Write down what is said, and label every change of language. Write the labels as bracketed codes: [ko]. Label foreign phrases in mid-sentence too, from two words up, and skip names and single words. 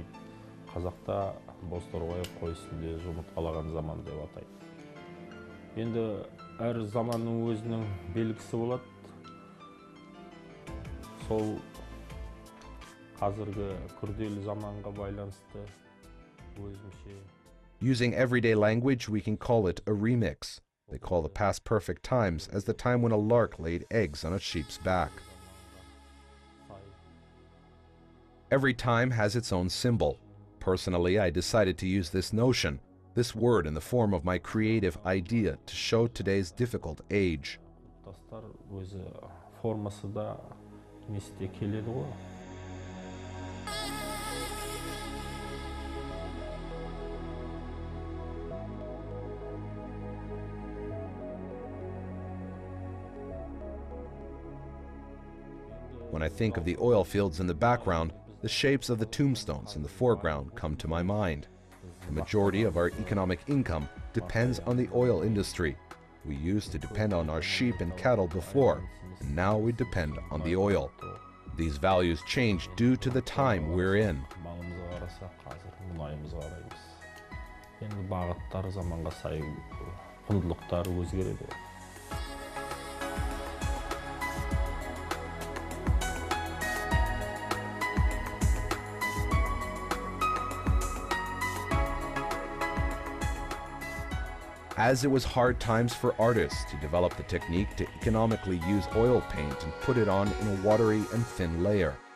[kk] Қазақта бос торғай қой үстінде жұмыртқалаған заман деп атайды. Енді әр заманның өзінің белгісі болады. Сол қазіргі күрделі заманға байланысты өзімше. [en] Using everyday language, we can call it a remix. They call the past perfect times as the time when a lark laid eggs on a sheep's back. Every time has its own symbol. Personally, I decided to use this notion, this word in the form of my creative idea to show today's difficult age. [kk] Өзі формасы да несте келеді ғой. [en] When I think of the oil fields in the background, the shapes of the tombstones in the foreground come to my mind. The majority of our economic income depends on the oil industry. We used to depend on our sheep and cattle before, and now we depend on the oil. These values change due to the time we're in. [kk] Енді бағыттар заманға сай құндылықтар өзгереді. [en] As it was hard times for artists to develop the technique to economically use oil paint and put it on in a watery and thin layer.